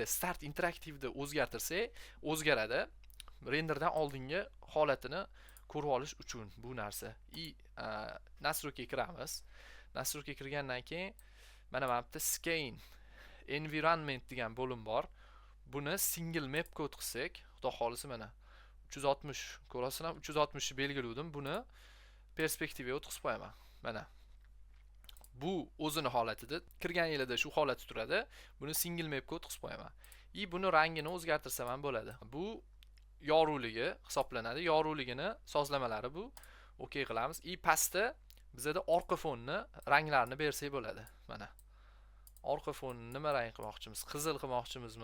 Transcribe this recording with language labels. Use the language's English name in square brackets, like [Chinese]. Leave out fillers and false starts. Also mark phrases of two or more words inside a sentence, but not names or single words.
[Uzbek] Start interaktivda o'zgartirsak, o'zgaradi. Renderdan oldingi holatini ko'rib olish uchun bu narsa. Nastroyga kiramiz. Nastroyga kirgandan keyin mana bu yerda [English] scan environment [Uzbek] degan bo'lim bor. Buni [English] single map code [Uzbek] qilsak, xudo xolisa mana 360 ko'rasizlar, 360 ni belgiladim. Buni perspektivaga o'tkazib qo'yaman. Mana bu o'zini holatida kirganingizda shu holatda turadi. Buni [English] single map code [Uzbek] qilib qo'yaman. Buni rangini o'zgartirsam ham bo'ladi. Bu yorug'ligi hisoblanadi. Yorug'ligini sozlamalari bu. OK qilamiz. Pastda bizda orqa fonni ranglarini bersak bo'ladi. Mana. Orqa fonni nima rang qilmoqchimiz? Qizil qilmoqchimizmi?